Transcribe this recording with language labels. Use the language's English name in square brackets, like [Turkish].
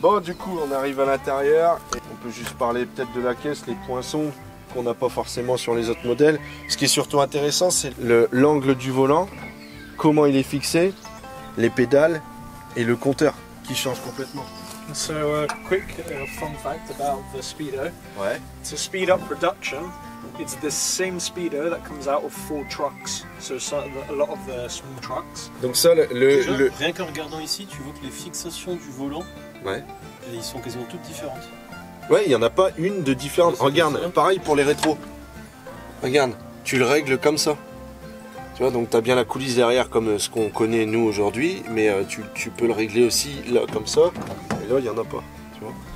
[French] Bon, du coup, on arrive à l'intérieur. On peut juste parler peut-être de la caisse, les poinçons qu'on n'a pas forcément sur les autres modèles. Ce qui est surtout intéressant, c'est l'angle du volant, comment il est fixé, les pédales et le compteur qui change complètement. [English] So quick fun fact about the Speedo. [French] Ouais. [English] To speed up production, it's the same Speedo that comes out of 4 trucks. So a lot of the small trucks. [French] Donc ça, Rien qu'en regardant ici, tu vois que les fixations du volant, ils sont quasiment toutes différentes. Ouais, il n'y en a pas une de différente. Regarde, pareil pour les rétros. Regarde, tu le règles comme ça. Tu vois, donc tu as bien la coulisse derrière comme ce qu'on connaît nous aujourd'hui, mais tu peux le régler aussi là comme ça. Et là, il n'y en a pas. Tu vois.